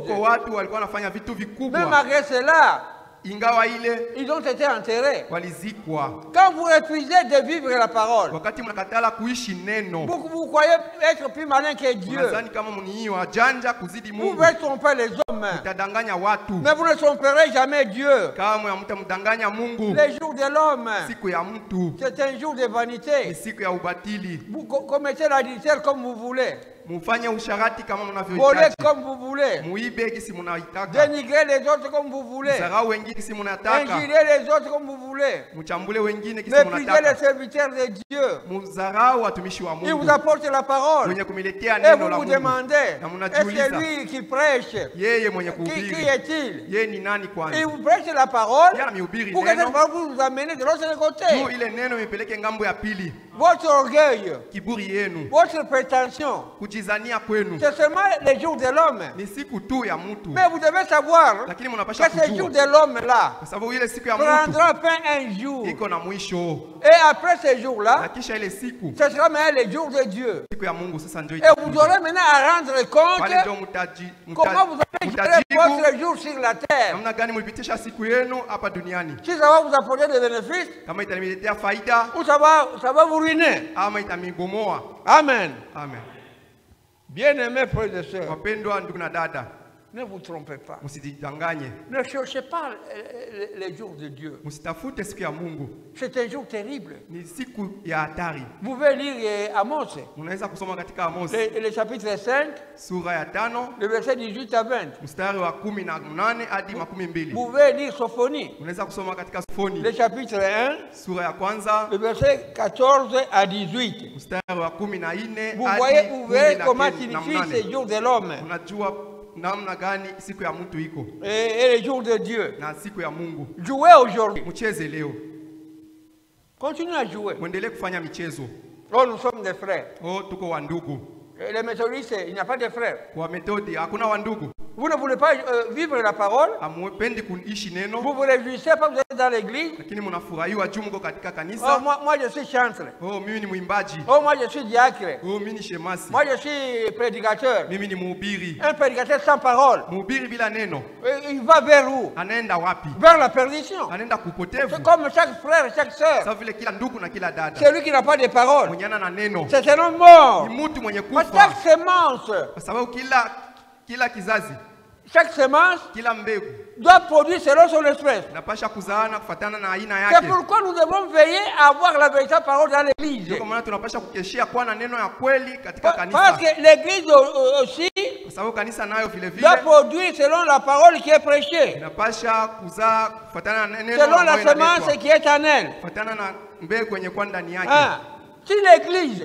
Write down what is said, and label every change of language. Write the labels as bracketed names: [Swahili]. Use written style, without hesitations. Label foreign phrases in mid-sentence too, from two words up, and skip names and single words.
[French] Mais malgré cela, ils ont été enterrés. Quand vous refusez de vivre la parole, vous croyez être plus malin que Dieu. Vous pouvez tromper les hommes, l'homme. [Swahili] mtadanganya watu. [French] Mais vous ne tromperez jamais Dieu. [Swahili] Kamwe hamtamdanganya Mungu. [French] Les jours de l'homme, [Swahili] Siku ya mtu [French] c'est un jour de [Swahili] ni [French] vanité. [Swahili] siku ya ubatili. [French] Vous commettez l'adultère comme vous voulez. [Swahili] Mufanye usharati kama [French] Volez [Swahili] mnavyohitaji. [French] comme vous voulez. [Swahili] Muibe kisi mnaitaka. [French] Dénigrez les autres comme vous voulez. [Swahili] Zarau wengine kisi mnataka. [French] Injuriez les autres comme vous voulez. [Swahili] Muchambule wengine kisi [French] Méprisez les [Swahili] mnataka. [French] serviteurs de Dieu. [Swahili] Muzarau watumishi wa [French] Il vous [Swahili] Mungu. [French] apporte la parole. [Swahili] Mwenye kumiletea [French] Et [Swahili] neno [French] vous la vous [Swahili] Mungu. [French] demandez, [Swahili] Na [French] est-ce [Swahili] mnajiuliza, [French] que lui qui prêche, [Swahili] yeye mwenye [French] qui [Swahili] kuhubiri, [French] est-il? [Swahili] yeye ni nani [French] Il [Swahili] kwanza? [French] vous prêche la parole [Swahili] Yeye anamhubiri [French] pour que cette [Swahili] neno. [French] parole vous amène de l'autre [Swahili] Juu [French] côté. [Swahili] ile neno ipeleke ngambo ya pili. [French] Votre orgueil, [Swahili] Kiburi yenu, [French] votre prétention, [Swahili] kujizania kwenu [French] c'est seulement les jours de l'homme. [Swahili] ni siku tu ya mtu. [French] Mais vous devez savoir [Swahili] Lakini [French] que [Swahili] mnapasha [French] ce jour [Swahili] kujua [French] de l'homme-là [Swahili] kwa sababu ile siku ya mtu [French] prendra fin un jour. [Swahili] iko na mwisho. [French] Et après ce [Swahili] Na [French] jour-là, [Swahili] kisha ile siku, [French] ce sera maintenant le jour de Dieu. [Swahili] siku ya Mungu sasa ndio [French] Et vous [Swahili] itakuja. [French] aurez maintenant à rendre [Swahili] Pale [French] compte [Swahili] ndio [French] comment vous avez géré [Swahili] mtajibu [French] votre jour sur la terre. [Swahili] namna gani mlipitisha siku yenu hapa duniani, [French] Si ça va vous apporter des bénéfices, [Swahili] kama itaniletea faida [French] ou ça va vous ruiner. [Swahili] ama itamibomoa. [French] Amen. [Swahili] Amen. [French] Bien-aimés frères et sœurs, [Swahili] Wapendwa ndugu na dada, [French] ne vous trompez pas. [Swahili] msijidanganye, [French] Ne cherchez pas les jours de Dieu. [Swahili] msitafute siku ya Mungu. [French] C'est un jour terrible. [Swahili] Ni siku ya hatari. [French] Vous pouvez lire Amos, [Swahili] Unaweza kusoma katika Amos [French] le chapitre 5, [Swahili] sura ya 5 [French] le verset 18 à 20. [Swahili] mstari wa 18 hadi [French] Vous [Swahili] 12. [French] pouvez lire Sophonie, [Swahili] Unaweza kusoma katika Sofoni [French] le chapitre 1, [Swahili] sura ya kwanza [French] le verset 14 à 18. [Swahili] mstari wa 14 [French] Vous [Swahili] hadi [French] voyez, vous verrez comment [Swahili] 18 [French] signifie [Swahili] na [French] ce [Swahili] 8. [French] jour de l'homme [Swahili] Unajua namna gani siku ya mtu iko [French] et le jour de Dieu. [Swahili] na siku ya Mungu. [French] Jouez aujourd'hui. [Swahili] Mcheze leo, [French] Continuez à jouer. [Swahili] mwendelee kufanya michezo. [French] Oh, nous sommes des frères. [Swahili] Oh, tuko wandugu. [French] Et les méthodistes, il n'y a pas de frères. [Swahili] Kwa Methodi hakuna wandugu. [French] Vous ne voulez pas vivre la parole. [Swahili] Hamupendi kuishi neno, [French] Vous vous réjouissez pas, vous êtes dans l'église. [Swahili] lakini mnafurahiwa juu mko katika [French] Oh, [Swahili] kanisa. [French] moi je suis chantre. [Swahili] Oh, mimi ni mwimbaji. [French] Oh, moi je suis diacre. [Swahili] Oh, mimi ni shemasi. [French] Moi je suis prédicateur. [Swahili] Mimi ni mhubiri. [French] Un prédicateur sans parole. [Swahili] Mhubiri bila neno [French] Il va vers où? [Swahili] anaenda wapi? [French] Vers la perdition. [Swahili] Anaenda kupotevu. [French] C'est comme chaque frère, chaque sœur. [Swahili] Sawa vile kila ndugu na kila dada. [French] Celui qui n'a pas de parole, [Swahili] Mwenye ana neno [French] c'est un homme mort. [Swahili] ni mtu mwenye [French] Parce que [Swahili] kufa, [French] chaque semence, [Swahili] kwa sababu kila kizazi, [French] chaque semence [Swahili] kila mbegu [French] doit produire selon son espèce. [Swahili] inapasha kuzaana kufatana na aina [French] C'est [Swahili] yake. [French] pourquoi nous devons veiller à avoir la véritable parole dans l'église. [Swahili] Ndio kwa maana tunapasha kukeshia kuwa na neno ya kweli katika [French] Parce [Swahili] kanisa, [French] que l'église aussi [Swahili] kwa sababu kanisa nayo vile vile [French] doit produire selon la parole qui est prêchée, [Swahili] inapasha kuzaa kufatana na neno [French] selon la [Swahili] ambayo [French] semence [Swahili] inaletwa, [French] qui est en elle. [Swahili] kufatana na mbegu yenye kwa ndani yake. [French] Hein? Si l'église